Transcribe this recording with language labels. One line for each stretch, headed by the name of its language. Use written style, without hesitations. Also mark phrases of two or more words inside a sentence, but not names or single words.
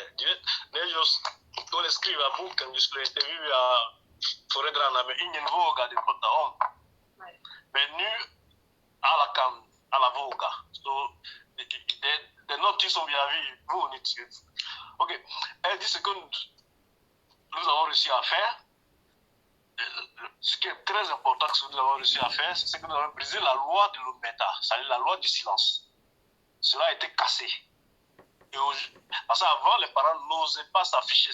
Swedish: Du vet, när jag skriver boken, vi skulle intervjua föräldrarna, men ingen vågade prata om. Nej. Men nu, alla vågar. Så det är något som vi har vunnit.
French: Okej, 10 secondes, nous avons réussi à faire. Ce qui est très important que nous avons réussi à faire, c'est que nous avons brisé la loi de l'omerta, c'est-à-dire la loi du silence. Cela a été cassé. Parce qu'avant, les parents n'osaient pas s'afficher.